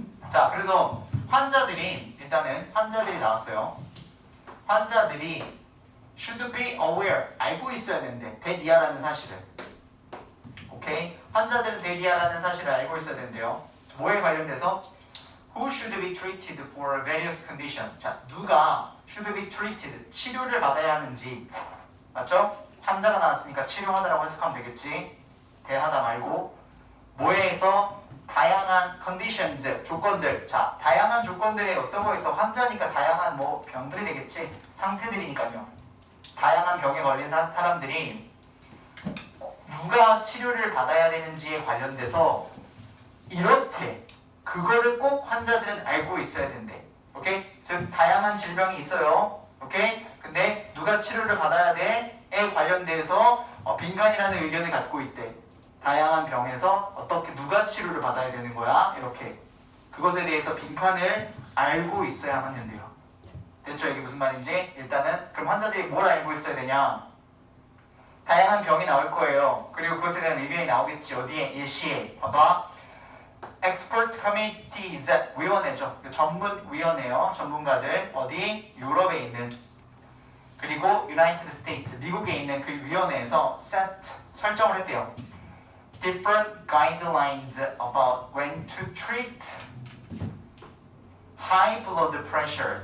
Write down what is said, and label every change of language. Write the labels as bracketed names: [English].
[Korean] 자, 그래서 일단은 환자들이 나왔어요. 환자들이 [English] should be aware, [Korean] 알고 있어야 되는데 대리아라는 사실을. 오케이? 환자들은 대리아라는 사실을 알고 있어야 된대요. 뭐에 관련돼서? [English] Who should be treated for various condition? [Korean] 자, 누가 [English] should be treated, [Korean] 치료를 받아야 하는지. 맞죠? 환자가 나왔으니까 치료하다라고 해석하면 되겠지. 대하다 말고 뭐에서 다양한 conditions, 조건들. 자, 다양한 조건들에 어떤 거 있어? 환자니까 다양한 뭐 병들이 되겠지. 상태들이니까요. 다양한 병에 걸린 사람들이 누가 치료를 받아야 되는지에 관련돼서 이렇게 그거를 꼭 환자들은 알고 있어야 된대. 오케이? 즉 다양한 질병이 있어요. 오케이? 근데 누가 치료를 받아야 돼에 관련돼서 빈칸이라는 의견을 갖고 있대. 다양한 병에서 어떻게 누가 치료를 받아야 되는 거야? 이렇게 그것에 대해서 빈칸을 알고 있어야만 된대요. 됐죠? 이게 무슨 말인지? 일단은 그럼 환자들이 뭘 알고 있어야 되냐? 다양한 병이 나올 거예요. 그리고 그것에 대한 의견이 나오겠지. 어디에? 예시에. 봐봐. Expert Committees, 위원회죠. 전문위원회요. 전문가들 어디? 유럽에 있는 그리고 United States, 미국에 있는 그 위원회에서 설정을 했대요. [English] Different guidelines about when to treat high blood pressure.